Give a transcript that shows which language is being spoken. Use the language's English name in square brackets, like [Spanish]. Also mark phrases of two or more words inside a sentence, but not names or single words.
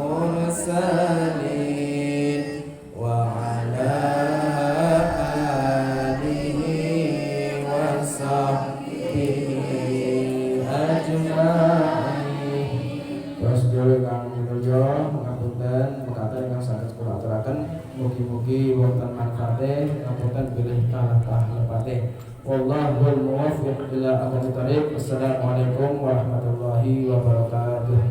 [Arabic] المرسلين وعلى آله وصحبه أجمعين. [Javanese] Sedaya kang kerja ngapunten mekaten ingkang saged kula aturaken mugi-mugi wonten manfaate ngapunten bilih kathah lepate. [Arabic] والله الموفق إلى أقوم الطريق. السلام عليكم ورحمة الله وبركاته.